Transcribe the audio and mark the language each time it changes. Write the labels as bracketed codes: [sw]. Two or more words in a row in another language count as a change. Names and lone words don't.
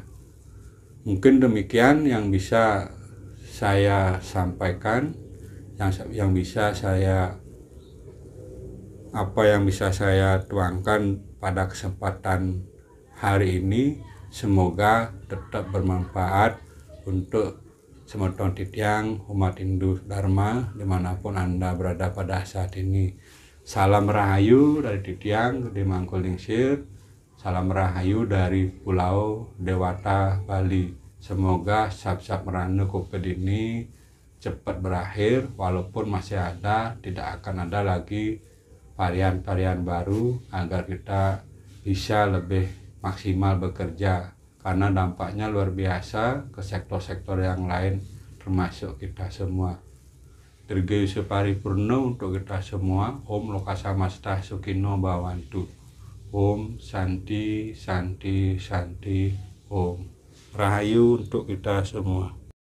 [id] Mungkin demikian yang bisa saya sampaikan, yang bisa saya tuangkan pada kesempatan hari ini. Semoga tetap bermanfaat untuk semeton titiang umat Hindu Dharma dimanapun Anda berada pada saat ini. Salam rahayu dari titiang di Mangkulingsir, salam rahayu dari Pulau Dewata Bali. Semoga [ban] sab-sab merana [id] COVID ini cepat berakhir, walaupun masih ada, tidak akan ada lagi varian-varian baru, agar kita bisa lebih maksimal bekerja, karena dampaknya luar biasa ke sektor-sektor yang lain termasuk kita semua. Dirgayu paripurna untuk kita semua. [sa] Om Lokasamasta Sukino Bhawantu. Om Santi Santi Santi Om. [id] Rahayu untuk kita semua.